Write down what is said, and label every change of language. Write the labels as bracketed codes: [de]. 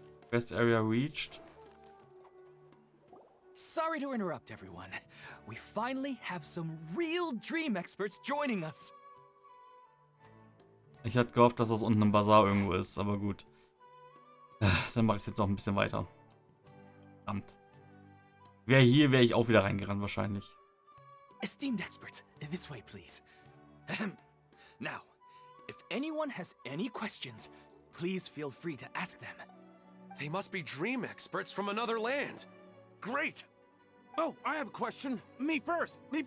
[en] Quest area reached. Sorry to interrupt, everyone. We finally have some real dream experts joining us. [de] Ich hatte gehofft, dass das unten im Bazar irgendwo ist, aber gut. Dann mache ich es jetzt noch ein bisschen weiter. Verdammt. Wäre hier, wäre ich auch wieder reingerannt wahrscheinlich. [en] Esteemed experts, this way, please. Now, if anyone has any questions, please feel free to ask them. They must be dream experts from another land. Great! Oh, I have a question. Me first.